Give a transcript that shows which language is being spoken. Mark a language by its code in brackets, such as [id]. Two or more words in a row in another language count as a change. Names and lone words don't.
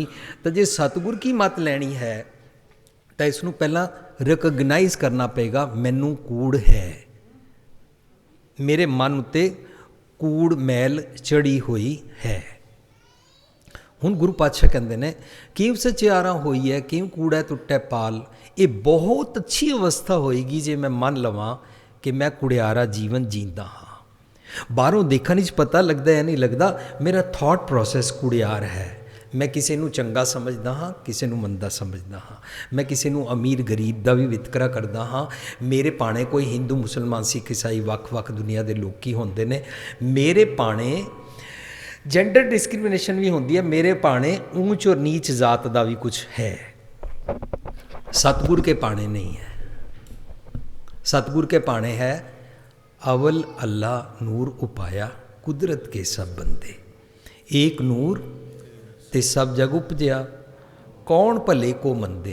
[pa] ਤਾਂ ਜੇ ਸਤਿਗੁਰ ਕੀ ਮਤ ਲੈਣੀ ਹੈ ਤਾਂ ਇਸ ਨੂੰ ਪਹਿਲਾਂ ਰਿਕਗਨਾਈਜ਼ ਕਰਨਾ ਪਏਗਾ, ਮੈਨੂੰ ਕੂੜ ਹੈ, ਮੇਰੇ ਮਨ ਉੱਤੇ ਕੂੜ ਮੈਲ ਚੜੀ ਹੋਈ ਹੈ। ਹੁਣ ਗੁਰੂ ਪਾਤਸ਼ਾਹ ਕਹਿੰਦੇ ਨੇ ਕਿਵ ਸਚਿਆਰਾ ਹੋਈ ਹੈ, ਕਿਵ ਕੂੜਾ ਟੁੱਟੇ ਪਾਲ। ਇਹ ਬਹੁਤ ਅੱਛੀ ਅਵਸਥਾ ਹੋਏਗੀ ਜੇ ਮੈਂ ਮੰਨ ਲਵਾਂ ਕਿ ਮੈਂ ਕੁੜਿਆਰਾ ਜੀਵਨ ਜੀਂਦਾ ਹਾਂ। ਬਾਹਰੋਂ ਦੇਖਣ ਵਿੱਚ ਪਤਾ ਲੱਗਦਾ ਯਾ ਨਹੀਂ ਲੱਗਦਾ, ਮੇਰਾ [en] thought process [pa] ਕੁੜਿਆਰ ਹੈ। ਮੈਂ ਕਿਸੀ ਨੂੰ ਚੰਗਾ ਸਮਝਦਾ ਹਾਂ, ਕਿਸੀ ਨੂੰ ਮੰਦਾ ਸਮਝਦਾ ਹਾਂ। ਮੈਂ ਕਿਸੀ ਨੂੰ ਅਮੀਰ ਗਰੀਬ ਦਾ ਭੀ ਵਿਤਕਰਾ ਕਰਦਾ ਹਾਂ। ਮੇਰੇ ਭਾਣੇ ਕੋਈ ਹਿੰਦੂ ਮੁਸਲਮਾਨ ਸਿੱਖ ਈਸਾਈ ਵੱਖ-ਵੱਖ ਦੁਨੀਆ ਦੇ ਲੋਕੀ ਹੁੰਦੇ ਨੇ, ਮੇਰੇ ਭਾਣੇ [en] gender discrimination [pa] ਭੀ ਹੁੰਦੀ ਹੈ, ਮੇਰੇ ਭਾਣੇ ਊਚ ਔਰ ਨੀਚ ਜਾਤ ਕਾ ਭੀ ਕੁਝ ਹੈ। ਸਤਿਗੁਰ ਕੇ ਭਾਣੇ ਨਹੀਂ ਹੈ। ਸਤਿਗੁਰ ਕੇ ਭਾਣੇ ਹੈ ਅਵਲ ਅਲਹ ਨੂਰੁ ਉਪਾਇਆ ਕੁਦਰਤਿ ਕੇ ਸਭ ਬੰਦੇ, ਏਕ ਨੂਰ ਤੇ ਸਭੁ ਜਗੁ ਉਪਜਿਆ ਕਉਨ ਭਲੇ ਕੋ ਮੰਦੇ।